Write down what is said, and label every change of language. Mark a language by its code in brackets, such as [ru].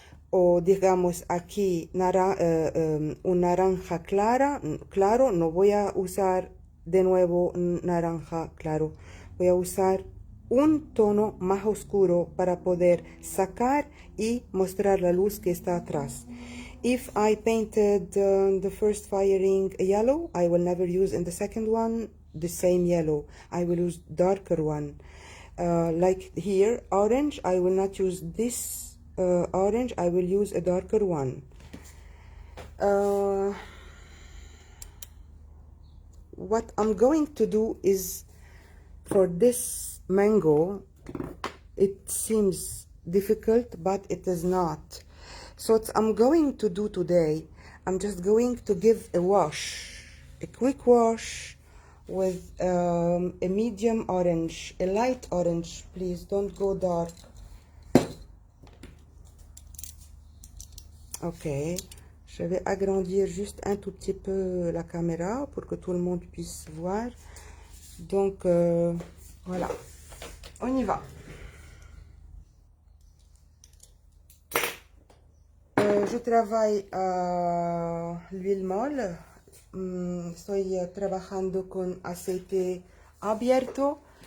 [es] O digamos aquí un naranja claro, no voy a usar de nuevo naranja claro. Voy a usar un tono más oscuro para poder sacar y mostrar la luz que está atrás. [en] If I painted the first firing yellow, I will never use in the second one the same yellow. I will use darker one. Like here, orange, I will not use this orange, I will use a darker one. What I'm going to do is, for this mango, it seems difficult, but it is not. So what I'm going to do today, I'm just going to give a wash, a quick wash with a medium orange, a light orange, please don't go dark. [fr] Ok, je vais agrandir juste un tout petit peu la caméra pour que tout le monde puisse voir. Donc, voilà, on y va. Je travaille à l'huile molle. [es] Estoy trabajando con aceite abierto.